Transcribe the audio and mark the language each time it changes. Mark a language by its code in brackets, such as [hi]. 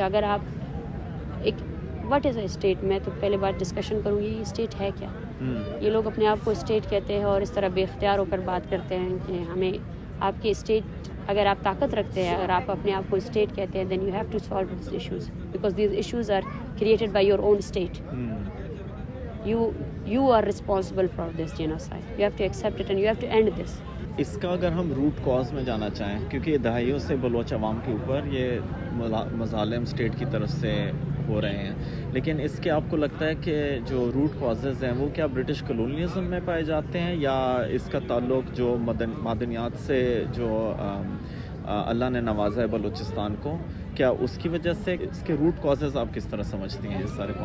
[ur] اگر آپ ایک [en] what is a state, [ur] میں تو پہلے بار ڈسکشن کروں گی یہ اسٹیٹ ہے کیا. یہ لوگ اپنے آپ کو اسٹیٹ کہتے ہیں اور اس طرح بے اختیار ہو کر بات کرتے ہیں کہ ہمیں آپ کی اسٹیٹ، اگر آپ طاقت رکھتے ہیں، اگر آپ اپنے آپ کو اسٹیٹ کہتے ہیں، [en] Then you have to solve these issues, because these issues are created by your own state. You are responsible for this genocide. You have to accept it and you have to end this. [ur] اس کا اگر ہم root cause میں جانا چاہیں، کیونکہ یہ دہائیوں سے بلوچ عوام کے اوپر یہ مظالم اسٹیٹ کی طرف سے ہو رہے ہیں، لیکن اس کے آپ کو لگتا ہے کہ جو روٹ کازز ہیں وہ کیا برٹش کلونیزم میں پائے جاتے ہیں، یا اس کا تعلق جو معدنیات سے جو اللہ نے نوازا ہے بلوچستان کو، کیا اس کی وجہ سے اس کے روٹ کازز آپ کس طرح سمجھتی ہیں؟ اس سارے